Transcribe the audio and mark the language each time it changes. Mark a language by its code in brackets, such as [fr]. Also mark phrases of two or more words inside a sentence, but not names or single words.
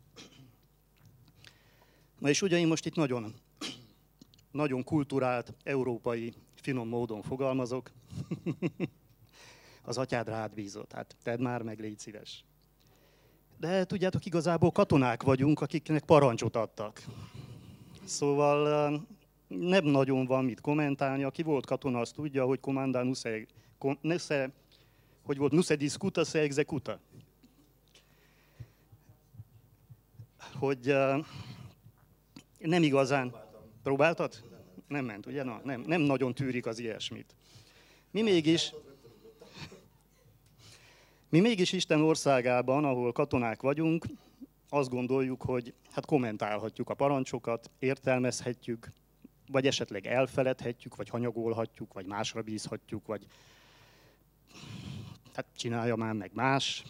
[hu] Na és ugye én most itt nagyon kulturált, európai, finom módon fogalmazok. Az Atyád rád bízott, hát tedd már meg, légy szíves. De tudjátok, igazából katonák vagyunk, akiknek parancsot adtak. Szóval nem nagyon van mit kommentálni. Aki volt katona, azt tudja, hogy [ro] comanda nu se discuta, se executa. [hu] Hogy nem igazán... Próbáltad? Nem ment, ugye? Na, nem nagyon tűrik az ilyesmit. Mi mégis Isten országában, ahol katonák vagyunk, azt gondoljuk, hogy hát kommentálhatjuk a parancsokat, értelmezhetjük, vagy esetleg elfeledhetjük, vagy hanyagolhatjuk, vagy másra bízhatjuk, vagy hát csinálja már meg más.